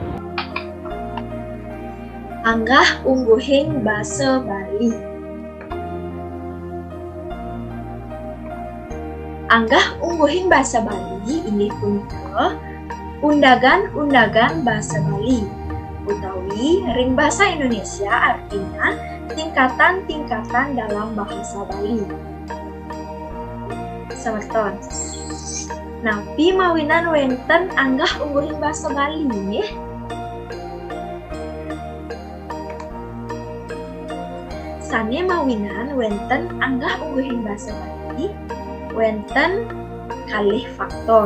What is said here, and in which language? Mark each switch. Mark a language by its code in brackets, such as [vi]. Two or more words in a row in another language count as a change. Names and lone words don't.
[ban] Anggah ungguhing basa Bali. Anggah ungguhing basa Bali inggih punika undagan-undagan basa Bali utawi ring basa Indonesia, [id] artinya tingkatan-tingkatan dalam bahasa Bali. [ban] Semeton. Napi mawinan wenten anggah ungguhing basa Bali nggih. Sane mawinan wenten anggah ungguhing basa Bali wenten kalih faktor.